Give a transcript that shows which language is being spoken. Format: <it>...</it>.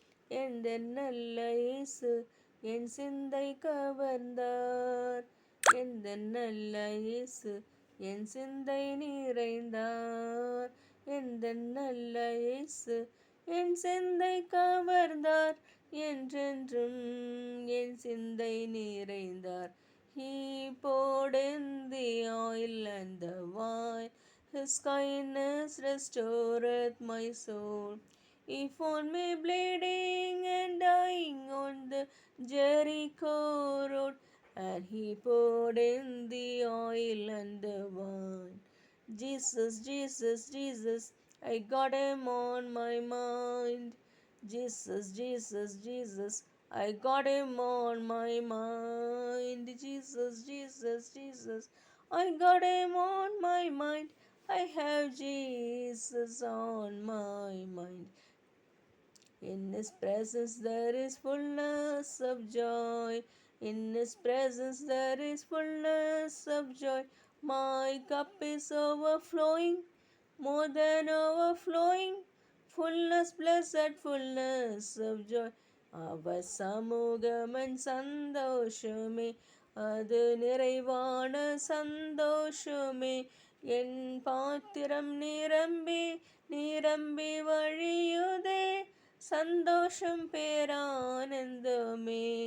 <ta>எந்த நல்ல இயேசு என் சிந்தை கவர்ந்தார் எந்த நல்ல இயேசு என் சிந்தை நிறைந்தார் எந்த நல்ல இயேசு என் சிந்தை கவர்ந்தார் என்றென்றும் என் சிந்தை நிறைந்தார்.</ta> <en>He poured in the oil and the wine, His kindness restoreth my soul. He found me bleeding and dying on the Jericho road, and He poured in the oil and the wine. Jesus, Jesus, Jesus, I got Him on my mind. Jesus, Jesus, Jesus, I got Him on my mind. Jesus, Jesus, Jesus, I got Him on my mind. I have Jesus on my mind. In His presence there is fullness of joy. In His presence there is fullness of joy. My cup is overflowing, more than overflowing. Fullness, blessed fullness of joy.</en> <ta>அவர் சமூகமன் சந்தோஷமே, அது நிறைவான சந்தோஷமே. என் பாத்திரம் நிரம்பி நிரம்பி வழியுதே, சந்தோஷம் பேரானந்தமே.</ta>